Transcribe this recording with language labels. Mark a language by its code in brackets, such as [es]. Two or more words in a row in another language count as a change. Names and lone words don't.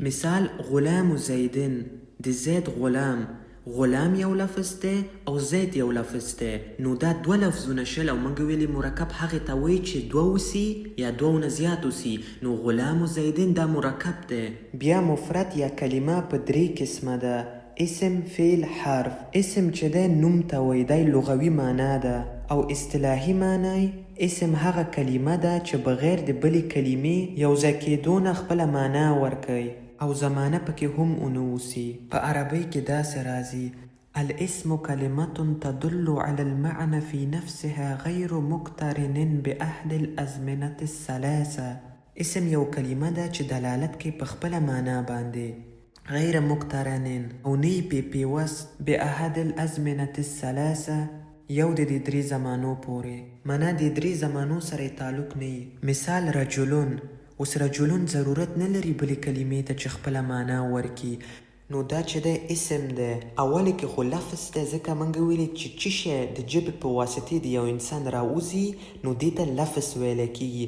[ps] مثال [ar] غلام زیدن، [ps] د زید غلام. غلام یو لفظ دی او زید یو لفظ دی. نو دا دوه لفظونه شل، او موږ ویلي مرکب هغې ته وایي چې دوه وسي یا دوه نه زیات وسي. نو [ar] غلام و زیدن [ps] دا مرکب دی. بیا مفرد یا کلمه په درې قسمه ده، اسم، فعل، حرف. اسم چې دی نوم ته وایي، دی لغوي معنا ده. او اصطلاحي معنی اسم هغه کلمه ده چې بغیر د بلې کلمې یو ځای کېدو نه خپله معنا ورکوي او زمانه پکې هم اونوسي. [ar] په عربی کې داسې راځي الاسم كلمة تدل على المعنى في نفسها غير مقترن بأحد الأزمنة الثلاثة. [ps] اسم یو کلمه ده چې دلالت کوي په خپله معنا باندې، [ar] غیر مقترن [ps] او نه پې پیوست [ar] بأحد الأزمنة الثلاثة، [ps] یو د دې درې زمانو پورې. معنا د درې زمانو سره تعلق نه. مثال رجلون. اوس رجلون ضرورت نه لري بلې کلمې ته چې خپله معنا ورکي. نو دا چې دی اسم دی، اول کې خو لفظ دی، ځکه موږ ویلي چې څه شی د ژبې په واسطې د یو انسان راوځي نو دې ته لفظ ویلی کېږي.